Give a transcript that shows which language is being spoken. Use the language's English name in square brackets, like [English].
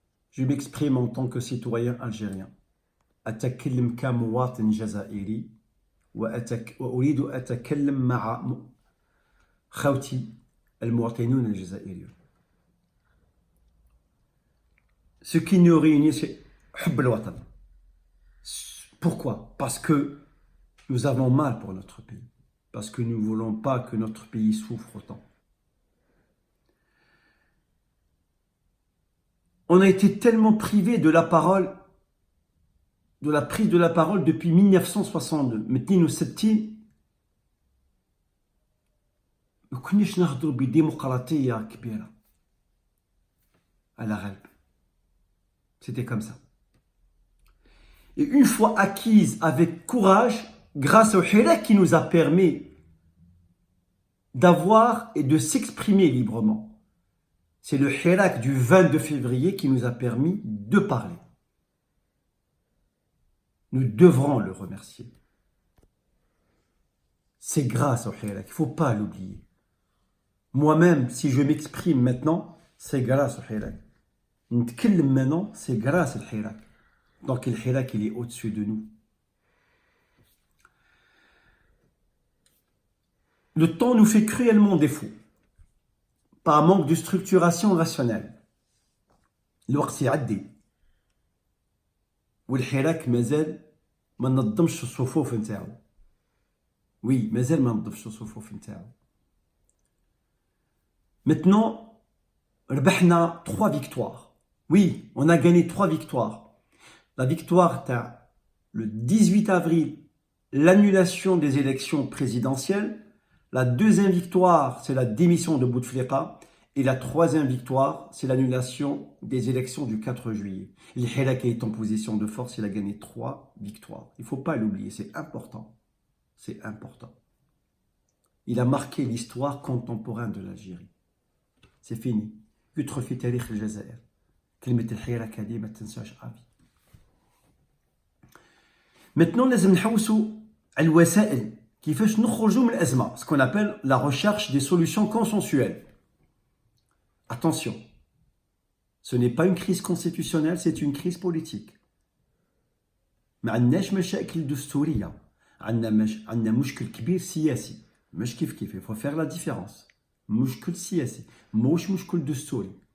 [French] Je m'exprime en tant que citoyen algérien. [Arabic] أتكلم كمواطن جزائري وأريد أتكلم مع خوتي المواطنون الجزائريون. [French] Ce qui nous réunit, c'est [Arabic] حب الوطن. [French] Pourquoi? Parce que nous avons mal pour notre pays. Parce que nous ne voulons pas que notre pays souffre autant. On a été tellement privé de la parole, de la prise de la parole depuis 1962. Maintenant, nous [Arabic] ما كناش نهضروا بديمقراطية كبيرة على غالب. [French] C'était comme ça. Et une fois acquise avec courage, grâce au Hirak qui nous a permis d'avoir et de s'exprimer librement. C'est le Hirak du 22 février qui nous a permis de parler. Nous devrons le remercier. C'est grâce au Hirak, il ne faut pas l'oublier. Moi-même, si je m'exprime maintenant, c'est grâce au Hirak. Maintenant, c'est grâce au Hirak. Donc le Hirak, il est au-dessus de nous. Le temps nous fait cruellement défaut, par manque de structuration rationnelle. [Arabic] الوقت يعدي والحراك مازال ما نظمش الصفوف نتاعو. Oui, مازال ما نظمش الصفوف نتاعو. [French] Maintenant, [Arabic] ربحنا [French] 3 victoires. Oui, on a gagné 3 victoires. La victoire تاع le 18 avril, l'annulation des élections présidentielles. La deuxième victoire, c'est la démission de Bouteflika. Et la troisième victoire, c'est l'annulation des élections du 4 juillet. Le Hirak est en position de force, il a gagné 3 victoires. Il ne faut pas l'oublier, c'est important. C'est important. Il a marqué l'histoire contemporaine de l'Algérie. C'est fini. [Arabic] يترفي تاريخ الجزائر. كلمة الحراك هذه ما تنساش أبي. Maintenant, لازم نحوسوا على الوسائل كيفاش نخرجوا من الأزمة. [French] Ce qu'on appelle la recherche des solutions consensuelles. Attention, ce n'est pas une crise constitutionnelle, c'est une crise politique. [Arabic] ما عندناش مشاكل دستورية، عندنا مشكل كبير سياسي. مش كيف [French] il faut faire la différence. [Arabic] مشكل سياسي، مش مشكل دستوري.